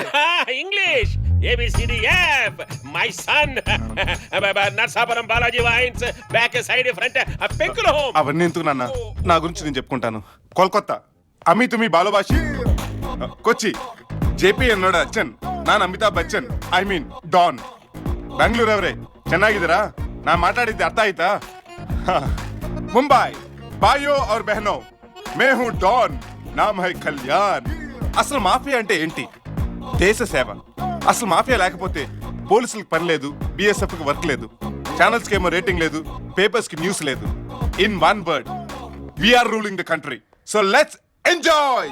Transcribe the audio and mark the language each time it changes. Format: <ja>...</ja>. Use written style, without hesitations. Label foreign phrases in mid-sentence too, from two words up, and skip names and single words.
<te>ఇంగ్లీష్ ABCDF</te> <en>my son</en> <te>నర్సాపురం బాలాజీ వైన్స్</te> <en>back side front</en> <te>పెంకుల హోమ్. అవన్నీ ఎందుకు నాన్న, నా గురించి నేను చెప్పుకుంటాను.</te> <bn>కోల్కత్తా আমি তুমি ভালোবাসি, కొచ్చి JP</bn> <ml>എന്നോട അച്ചൻ,</ml> <kn>ನಾನು ಅಮಿತಾಬ್ ಬಚ್ಚನ್,</kn> <en>I mean</en> <kn>ಡಾನ್. ಬೆಂಗಳೂರು ಅವರೇ ಚೆನ್ನಾಗಿದ್ದೀರಾ? ನಾ ಮಾತಾಡಿದ್ದೆ ಅರ್ಥ ಆಯ್ತಾ?</kn> <hi>ಮುಂಬೈ ಬಾಯೋ और बहनों, मैं हूं डॉन, नाम है కళ్యాణ్.</hi> <te>అసలు మాఫియా అంటే ఏంటి? దేశ సేవ. అసలు మాఫియా లేకపోతే పోలీసులకు పని లేదు, BSF కి వర్క్ లేదు, ఛానల్స్ కి ఏమో రేటింగ్ లేదు, పేపర్స్ కి న్యూస్ లేదు.</te> <en>in one word, we are ruling the country. so let's enjoy.</en>